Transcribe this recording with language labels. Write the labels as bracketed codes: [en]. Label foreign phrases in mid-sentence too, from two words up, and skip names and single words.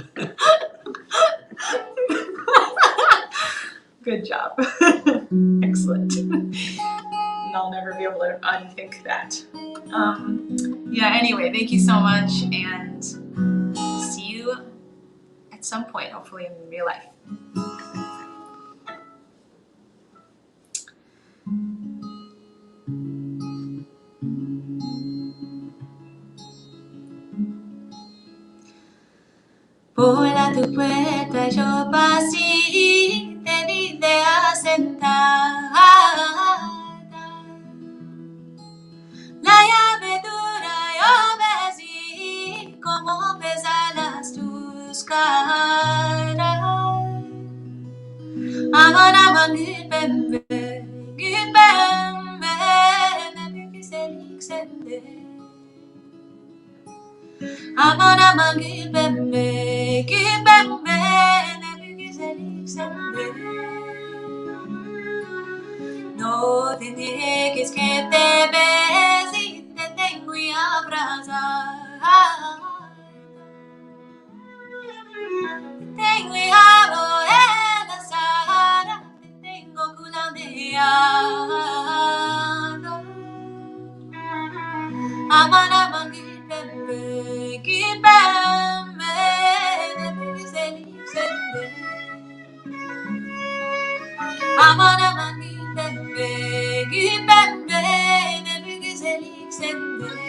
[en] Good job. Excellent. And I'll never be able to unthink that. Yeah, anyway, thank you so much, and see you at some point, hopefully in real life. [lad] Por tu puerta yo pasé, te vi sentada. La llave dura yo besé, como pesadas tus caras. [tr] Amana gülpembe, gülpembe, ne büyük güzelliksende. Aman aman gülpembe, gülpembe, ne büyük güzellik sende. [lad] No te dejes que te bese y te tengo y abrazar. Tengo y hablo en la sala, te tengo culandeado. [tr] Aman aman gülpembe, gülpembe, ne büyük güzellik sende. Aman aman gülpembe, gülpembe, ne büyük güzellik sende.